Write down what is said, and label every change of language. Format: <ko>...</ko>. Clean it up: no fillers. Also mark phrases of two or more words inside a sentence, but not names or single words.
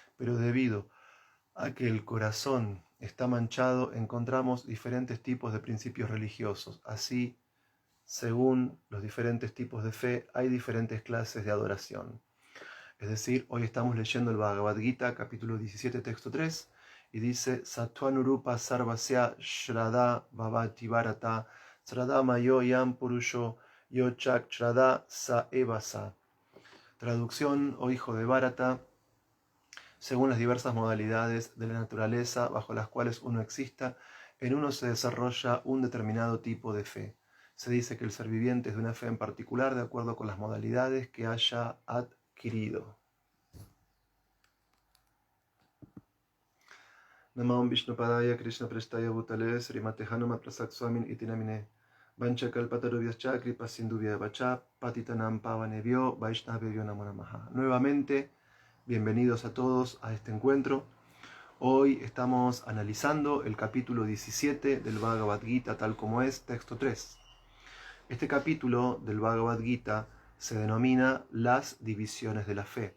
<es>pero debido a que el corazón está manchado, encontramos diferentes tipos de principios religiosos. Así, según los diferentes tipos de fe, hay diferentes clases de adoración. Es decir, hoy estamos leyendo el Bhagavad Gita, capítulo 17, texto 3, y dice:</es> <sa>सत्त्वानुरूपा सर्वस्य श्रद्धा भवति भारत श्रद्धामयोऽयं पुरुषो यो यच्छ्रद्धः स एव सः.</sa> <es>Traducción: oh hijo de Bharata, según las diversas modalidades de la naturaleza bajo las cuales uno exista, en uno se desarrolla un determinado tipo de fe. Se dice que el ser viviente es de una fe en particular de acuerdo con las modalidades que haya adquirido.</es> <sa>नमः विष्णुपादाय कृष्णप्रेष्ठाय भूतले श्रीमते हनुमत्प्रसाद स्वामिन् इति नामिने वाञ्छाकल्पतरुभ्यश्च कृपासिन्धुभ्य एव च पतितानां पावनेभ्यो वैष्णवेभ्यो नमो नमः.</sa> <es>Nuevamente, bienvenidos a todos a este encuentro. Hoy estamos analizando el capítulo 17 del Bhagavad Gita tal como es, texto 3. Este capítulo del Bhagavad Gita se denomina las divisiones de la fe.</es>